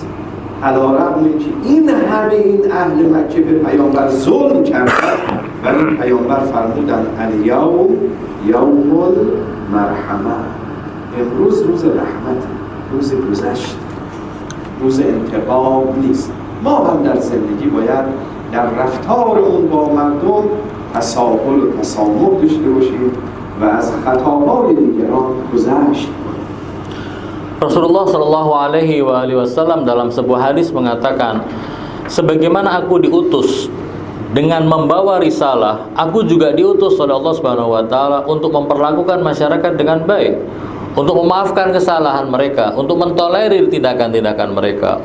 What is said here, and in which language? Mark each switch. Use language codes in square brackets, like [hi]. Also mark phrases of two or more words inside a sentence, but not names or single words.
[fa] علی‌رغم اینکه این همه این اهل مکه به پیامبر ظلم کردند، ولی پیامبر فرمودند [ar] الیوم یوم المرحمه، [fa] امروز روز رحمت، روز گذشت، روز انتقام نیست. ما هم در زندگی باید در رفتارمون با مردم تساهل و تسامح داشته باشیم و از خطاهای دیگران گذشت. [id] Rasulullah [ar] صلى الله عليه وسلم [id] dalam sebuah hadis mengatakan, sebagaimana aku diutus dengan membawa risalah, aku juga diutus oleh [ar] الله سبحانه وتعالى [id] untuk memperlakukan masyarakat dengan baik, untuk memaafkan kesalahan mereka, untuk mentolerir tindakan-tindakan mereka.